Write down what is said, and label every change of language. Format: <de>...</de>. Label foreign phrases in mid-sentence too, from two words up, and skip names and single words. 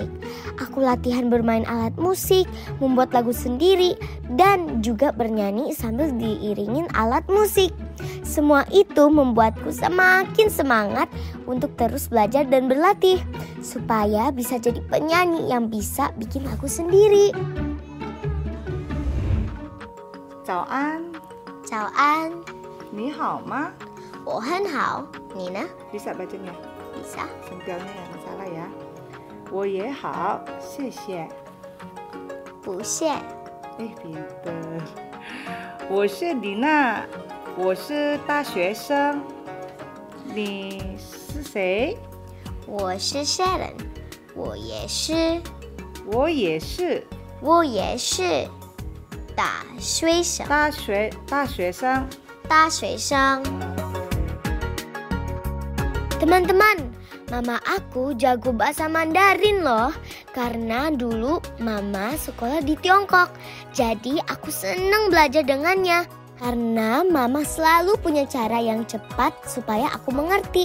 <id>Aku latihan bermain alat musik, membuat lagu sendiri, dan juga bernyanyi sambil diiringin alat musik. Semua itu membuatku semakin semangat untuk terus belajar dan berlatih supaya bisa jadi penyanyi yang bisa bikin lagu sendiri.</id> <zh>早安，早安，你好吗？我很好，你呢？</zh> <id>Bisa bacanya? bisa? Sempilnya nggak masalah ya.</id> <zh>我也好，谢谢。不谢。 pinter. 我是李娜，我是大学生。你是谁？我是 Sharon，我也是，我也是我也是大学生。大学生。</zh> <id>大学生。Teman-teman, mama aku jago bahasa Mandarin loh. Karena dulu mama sekolah di Tiongkok. Jadi aku senang belajar dengannya. Karena mama selalu punya cara yang cepat supaya aku mengerti.</id>